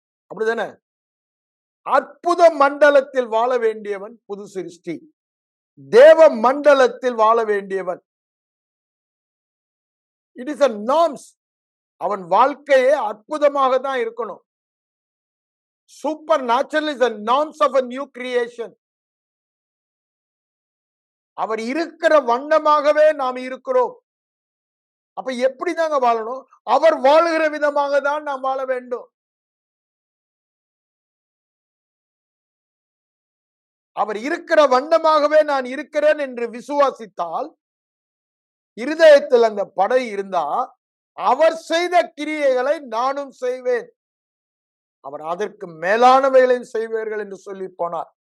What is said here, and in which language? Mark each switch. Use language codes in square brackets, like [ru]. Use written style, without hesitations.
[ta] அப்படிதானே? அற்புத மண்டலத்தில் வாழ வேண்டியவன் புது சிருஷ்டி, தேவ மண்டலத்தில் வாழ வேண்டியவன். [en] It is a norms. [ta] அவன் வாழ்க்கையே அற்புதமாக தான் இருக்கணும். [en] Supernatural is a norms of a new creation. [ta] அவர் இருக்கிற வண்ணமாகவே நாம் இருக்கிறோம். அப்ப எப்படிதாங்க வாழணும்? அவர் வாழுகிற விதமாக தான் நாம் வாழ வேண்டும். அவர் இருக்கிற வண்ணமாகவே நான் இருக்கிறேன் என்று விசுவாசித்தால், இருதயத்தில் அந்த படை இருந்தா, அவர் செய்த கிரியைகளை நானும் செய்வேன், அவர் அதற்கு மேலானவைகளையும் செய்வார்கள் என்று சொல்லி போனார்.